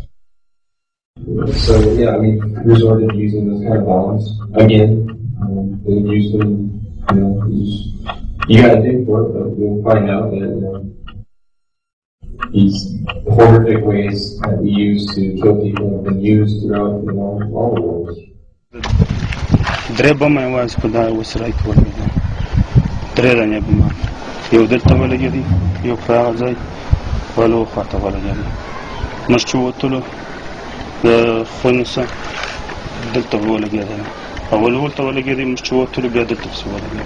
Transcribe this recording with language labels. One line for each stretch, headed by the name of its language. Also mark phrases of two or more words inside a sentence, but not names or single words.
English: So yeah, we resorted to using those kind of bombs again. They used them. You got to dig for it, but you'll find out that these horrific ways that we use to kill people have been used throughout all the wars.
Pashto: درې بمه یوازې په دا اوس راکې ولګېدل، درې رنګه بمه، یو دلته ولګېدی، یو په هغه ځای بلو خواته ولګېدی. موږ چې ووتلو د خونې څخه دلته ولګېدل، اول ورته ولګېدی، موږ چې ووتلو بیا دلته پسې ولګېدل.